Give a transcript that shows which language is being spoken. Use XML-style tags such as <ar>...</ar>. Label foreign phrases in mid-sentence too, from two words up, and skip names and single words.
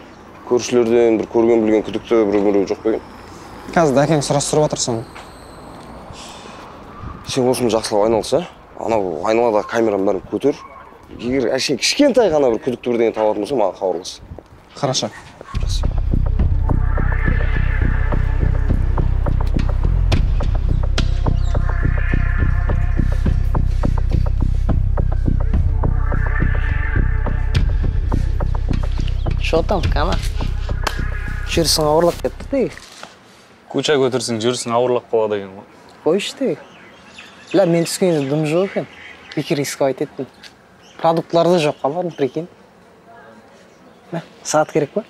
<kk>Көршілерден бір көрген білген күдікті біреу жоқ па екен? Қазір әкең сұрастырып отыр соны. Сен осыны жақсылап айналса, анау айналадағы камераның бәрін көтер. Егер әшейін кішкентай ғана бір күдікті бірдеңе табатын болса, маған хабарлас. Хорошо. Жақсы.</kk> <ru>Что там, Кама?</ru> <kk>Жүрісің ауырлап кетті дейік. Куча көтерсің, жүрісің ауырлап қалады екен ғой. Қойшы дейік. Бля, мен түскенде дым жоқ екен. Бекер рисковать еттім. Продуктларды жоқ қаладым, прикинь. Сағат керек па?</kk>